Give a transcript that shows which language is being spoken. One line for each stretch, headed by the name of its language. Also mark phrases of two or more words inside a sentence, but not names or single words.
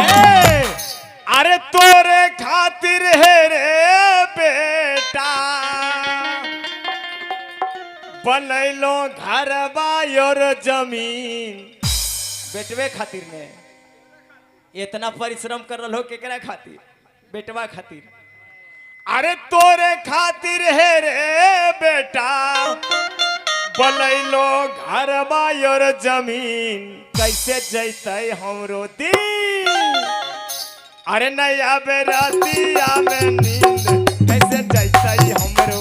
Angika: अरे तोरे खातिर है रे बेटा बनैलो घर और जमीन। बेटवे खातिर ने इतना परिश्रम कर रहो केकरा खातिर? बेटवा खातिर। अरे तोरे खातिर है रे बेटा बनैलो घर और जमीन। कैसे जैतै हमरो दिन? अरे नया बेरातिया में नींद कैसे जैतै हमरो?